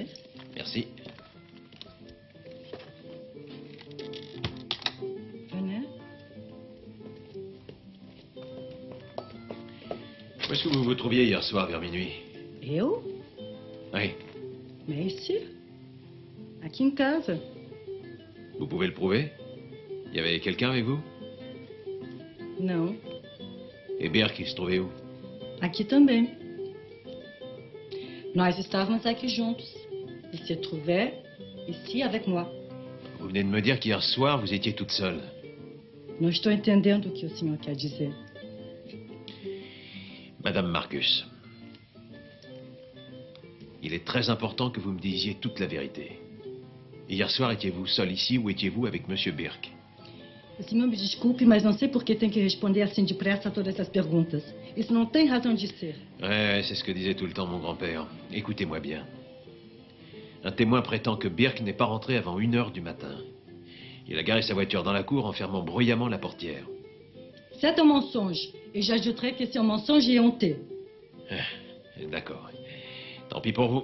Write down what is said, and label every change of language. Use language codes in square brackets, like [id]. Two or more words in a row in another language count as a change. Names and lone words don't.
[fr] Merci. Venez. Où est-ce que vous vous trouviez hier soir vers minuit? Et où? Oui. Mais ici. [pt] Aqui em casa. [fr] Vous pouvez le prouver? Il y avait quelqu'un avec vous? [pt] Não. [fr] Et Birk, il se trouvait où? [pt] Aqui também. Nós estávamos aqui juntos. [fr] Il se trouvait ici avec moi. Vous venez de me dire qu'hier soir, vous étiez toute seule. [pt] Não estou entendendo o que o senhor quer dizer. [fr] Madame Marcus, il est très important que vous me disiez toute la vérité. Hier soir, étiez-vous seul ici ou étiez-vous avec Monsieur Birk? [pt] O senhor me desculpe, mas não sei por que tem que responder assim depressa a todas essas perguntas. Isso não tem razão de ser. [fr] Ouais, c'est ce que disait tout le temps mon grand-père. Écoutez-moi bien. Un témoin prétend que Birk n'est pas rentré avant 1 h du matin. Il a garé sa voiture dans la cour en fermant bruyamment la portière. C'est un mensonge. Et j'ajouterai que c'est un mensonge éhonté. D'accord. Tant pis pour vous.